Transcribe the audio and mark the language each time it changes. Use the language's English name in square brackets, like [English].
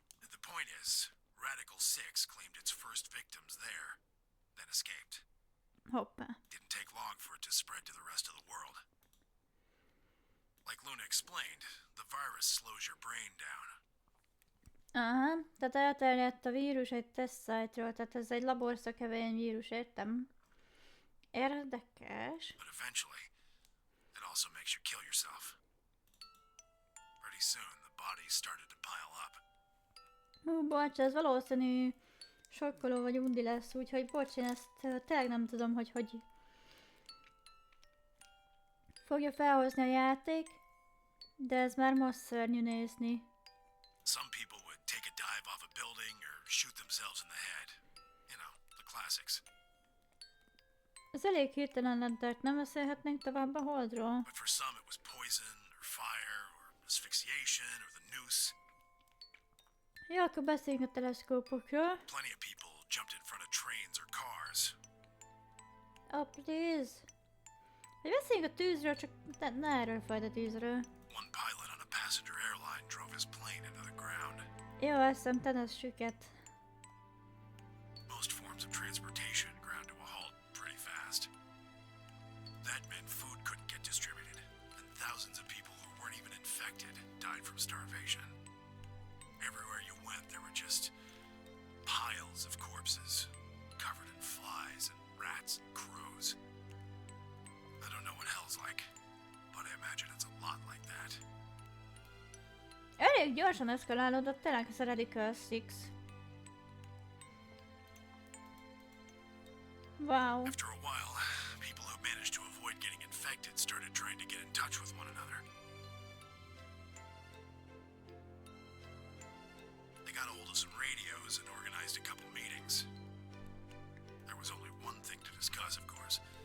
[English] The point is, Radical 6 claimed its first victims there, then escaped. [Hungarian] Hoppá. [English] Didn't take long for it to spread to the rest of the world. Like Luna explained, the virus slows your brain down. [Hungarian] Aha, tehát elterjedt a vírus egy tesztszájtról, tehát ez egy laborszökevény vírus, értem. Érdekes. [English] But eventually, it also makes you kill yourself. Pretty soon, the bodies started to pile up. [Hungarian] Bocs, ez valószínű sokkoló vagy undi lesz, úgyhogy bocs, én ezt tényleg nem tudom, hogy fogja felhozni a játék, de ez már most szörnyű nézni. [English] Some people would take a dive off a building or shoot themselves in the head. You know, the classics. [Hungarian] Ez elég hirtelen lett, nem beszélhetnénk tovább a Holdról. [English] But for some it was poison, or fire, or asphyxiation, or the noose. [Hungarian] Jó, akkor beszéljünk a teleszkópokról. [English] Plenty of people jumped in front of trains or cars. Oh, please. [Hungarian] Hogy beszéljünk a tűzről, csak ne erről fajta tűzről. [English] One pilot on a passenger airline drove his plane into the ground. [Hungarian] Jó, eszem teneszsüket. [English] Most forms of transportation ground to a halt pretty fast. That meant food couldn't get distributed, and thousands of people who weren't even infected died from starvation. Everywhere you went, there were just piles of corpses, covered in flies and rats and crows. I don't know what hell's like, but I imagine it's a lot like that. [Hungarian] Elég gyorsan eszkalálódott tényleg ez a Radical Six. Wow. [English] After a while, people who managed to avoid getting infected started trying to get in touch with one another. They got a hold of some radios and organized a couple meetings. There was only one thing to discuss, of course.